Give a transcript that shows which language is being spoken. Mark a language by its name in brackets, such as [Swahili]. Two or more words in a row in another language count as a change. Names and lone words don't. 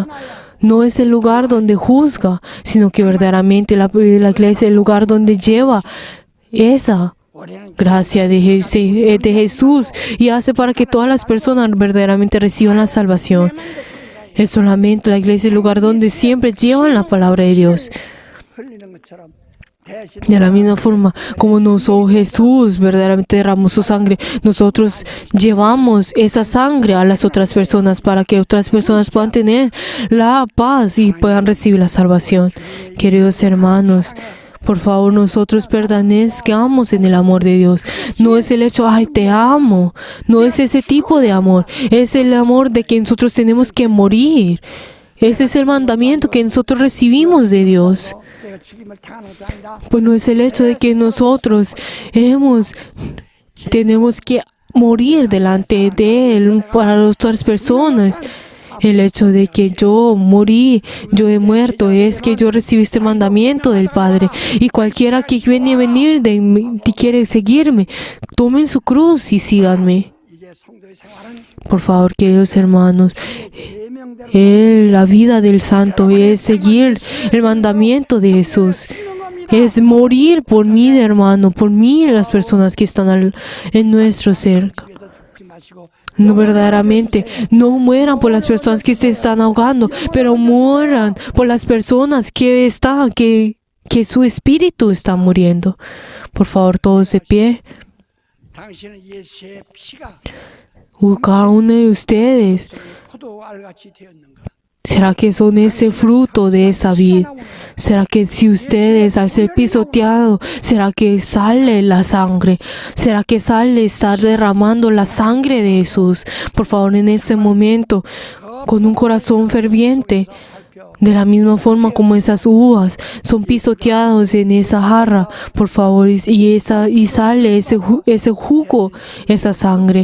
[Spanish] No es el lugar donde juzga, sino que verdaderamente la iglesia es el lugar donde lleva esa gracia de Jesús y hace para que todas las personas verdaderamente reciban la salvación. Es solamente la iglesia el lugar donde siempre llevan la palabra de Dios. [Korean] 흘리는 것처럼 [Spanish] De la misma forma como Jesús verdaderamente derramó su sangre, nosotros llevamos esa sangre a las otras personas para que otras personas puedan tener la paz y puedan recibir la salvación. Queridos hermanos, por favor, nosotros permanezcamos en el amor de Dios. No es el hecho, ay, te amo. No es ese tipo de amor. Es el amor de que nosotros tenemos que morir. Ese es el mandamiento que nosotros recibimos de Dios. [Korean] 내가 죽임을 당하는 것도 아니라 [Spanish] Pues no es el hecho de que nosotros tenemos que morir delante de Él para otras personas. El hecho de que yo he muerto, es que yo recibí este mandamiento del Padre. Y cualquiera que quiere seguirme, tomen su cruz y síganme. [Korean] 이제 성도의 생활은 [Spanish] Por favor, queridos hermanos, [Korean] 계명대로 [Spanish] la vida del santo es seguir el mandamiento de Jesús. Es morir por mí, hermano, por mí y las personas que están en nuestro cerca. [Korean] 위해서 죽지 마시고 [Spanish] No, verdaderamente, no mueran por las personas que se están ahogando, pero mueran por las personas que su espíritu está muriendo. Por favor, todos de pie. [Korean] 당신은 예수의 피가 [Spanish] Cada uno de ustedes, [Korean] 포도알같이 되었는가? [Spanish] ¿será que son ese fruto de esa vid? ¿Será que si ustedes al ser pisoteados, será que sale la sangre? ¿Será que estar derramando la sangre de Jesús? Por favor, en este momento, con un corazón ferviente, de la misma forma como esas uvas son pisoteados en esa jarra, por favor, y sale ese jugo, esa sangre.